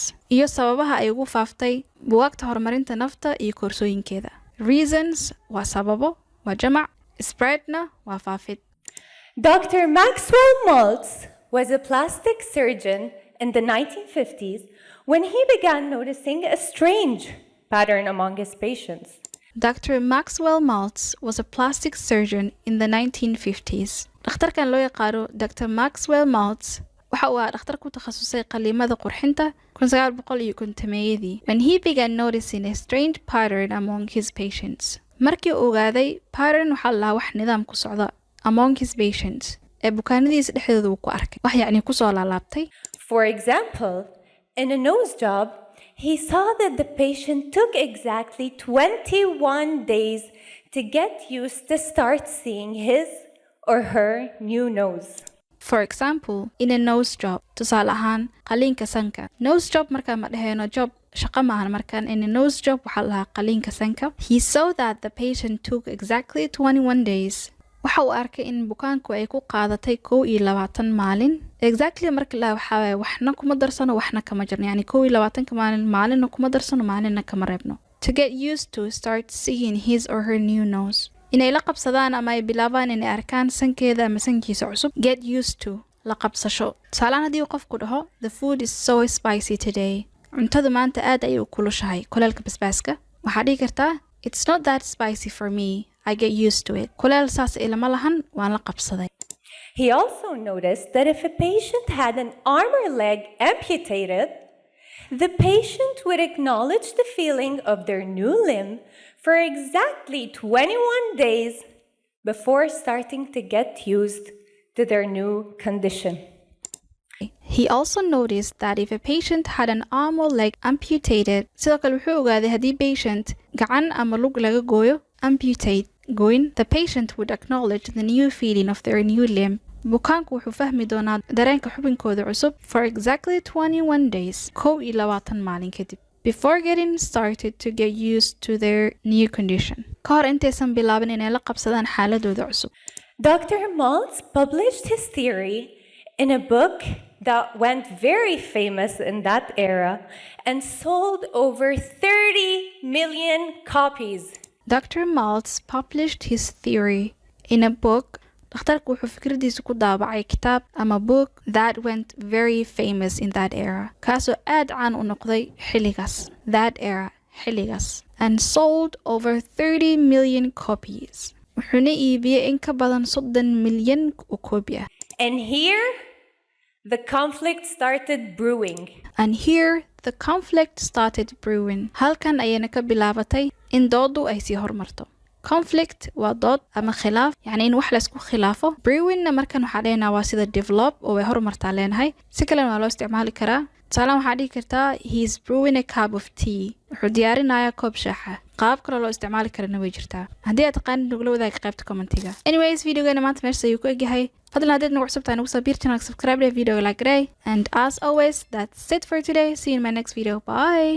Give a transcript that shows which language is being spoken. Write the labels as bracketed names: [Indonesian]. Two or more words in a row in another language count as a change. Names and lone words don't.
[Somali] Iyo sababaha ay ugu faaftay buugaagta horumarinta nafta iyo koorsooyinkeeda. Reasons waa sababo, waa jamac. Spreadna waa faafid. [English] Dr. Maxwell Maltz was a plastic surgeon in the 1950s when he began noticing a strange pattern among his patients. Dr. Maxwell Maltz was a plastic surgeon in the 1950s. [Somali] Dhakhtarkan loo yaqaano Dr. Maxwell Maltz waxa uu ahaa dhakhtar ku takhasusay qaliimada qurxinta [English] 1950 when he began noticing a strange pattern among his patients. [Somali] Markii uu ogaaday pattern waxa la wax nidaam ku socda [English] among his patients [Somali] ee bukaanadiisa dhexdooda uu ku arkay wax yacni ku soo laalaabtay. [English] For example, in a nose job, he saw that the patient took exactly 21 days to get used to start seeing his or her new nose. For example, in a nose job, [Somali] tusaale ahaan qaliinka sanka. [English] Nose job [Somali] marka ma dhahayno job shaqo maahan markaan [English] in a nose job [Somali] waxa la qaliinka sanka. [English] He saw that the patient took exactly 21 days. [Somali] Waxa uu arkay in bukaanku ay ku qaadatay 21 maalin. Exactly marka la waxa waxna kuma darsano waxna kama jirno. Yani 21 maalin kuma darsano maalinna kama reebno. [English] To get used to start seeing his or her new nose. [Somali] inay la qabsadaan ama ay bilaabaan inay arkaan sankeeda ama sankiisa cusub. [English] Get used to [Somali] la qabsasho. Saalaan haddii uu qofku dhaho [English] the food is so spicy today. [Somali] Cuntadu maanta aad ayay u kulushahay kuleelka basbaaska. Waxaa dhihi kartaa [English] it's not that spicy for me. I get used to it. [Somali] Kuleel saas ilama lahan waan la qabsaday. [English] He also noticed that if a patient had an arm or leg amputated, the patient would acknowledge the feeling of their new limb for exactly 21 days before starting to get used to their new condition. He also noticed that if a patient had an arm or leg amputated, [Somali] sidoo kale wuxuu ogaaday haddii patient gacan ama lug laga gooyo, amputate, goyn, [English] the patient would acknowledge the new feeling of their new limb. [Somali] Bukaanku wuxuu fahmi doonaa dareenka xubinkooda cusub [English] for exactly 21 days, [Somali] 21 maalin kadib. [English] Before getting started to get used to their new condition. [Somali] Ka hor intaysan bilaabin inay la qabsadaan xaaladooda cusub. [English] Dr. Maltz published his theory in a book that went very famous in that era and sold over 30 million copies. Dr. Maltz published his theory in a book. [Somali] Dhakhtarku wuxuu fikradiisa ku daabacay kitaab ama [English] book that went very famous in that era. [Somali] Kaasoo aad caan u noqday xilligaas. [English] That era, xilligaas. And sold over 30 million copies. [Somali] Wuxuuna iibiyey in ka badan 30 milyan oo koobi ah. [English] And here, the conflict started brewing. And here, the conflict started brewing. [Somali] Halkan ayayna ka bilaabatay in doodu ay sii hormarto. Conflict waa dood ama khilaaf, yani in wax la isku khilaafo. Brewing markan waxaa leenahay waa sida develop oo way horumartaa leenahay. Si kalena waa loo isticmaali karaa. Tusaale waxaa dhihi kartaa [English] he is brewing a cup of tea. [Somali] Wuxuu diyaarinayaa koob shaaxa. Qaab kale loo isticmaali karana way jirtaa. Haddii aad taqaanid nagula wadaag qaybta commentiga. Anyways, videogeena maanta meesha ayuu ku egyahay. Fadlan haddaad nagu cusubtahay nagu soo biir channel, subscribe video like gray. [English] And as always, that's it for today. See you in my next video. Bye.